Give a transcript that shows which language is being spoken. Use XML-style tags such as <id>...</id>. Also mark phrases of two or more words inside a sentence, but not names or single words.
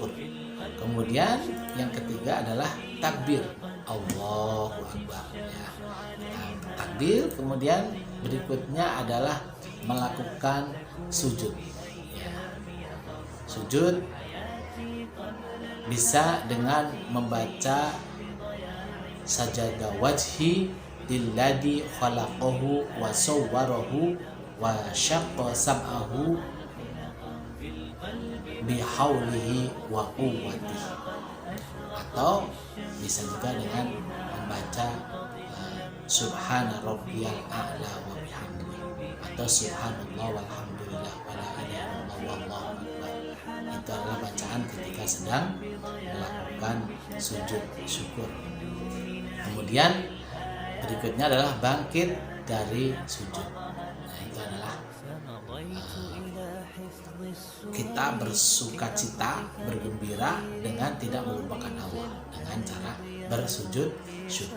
<id>Kemudian yang ketiga adalah takbir,</id> <ar>الله أكبر,</ar> <id>ya. Takbir. Kemudian berikutnya adalah melakukan sujud, ya. Sujud bisa dengan membaca</id> <ar>سجد وجهي للذي خلقه وصوره وشق سمعه بحوله وقوته,</ar> <id>atau bisa juga dengan membaca</id> <ar>سبحان ربي الأعلى وبحمده, atau سبحان الله والحمد لله ولا إله إلا الله والله أكبر.</ar> <id>Itu adalah bacaan ketika sedang melakukan sujud syukur. Kemudian berikutnya adalah bangkit dari sujud. Nah, itu adalah kita bersukacita, bergembira dengan tidak melupakan Allah dengan cara bersujud syukur.</id>